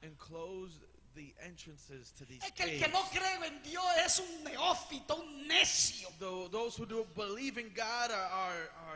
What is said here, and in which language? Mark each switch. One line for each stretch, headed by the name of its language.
English: And closed the entrances to these
Spanish: Es que el
English: caves.
Spanish: que no cree en Dios es un neófito, un necio.
English: Those who do believe in God are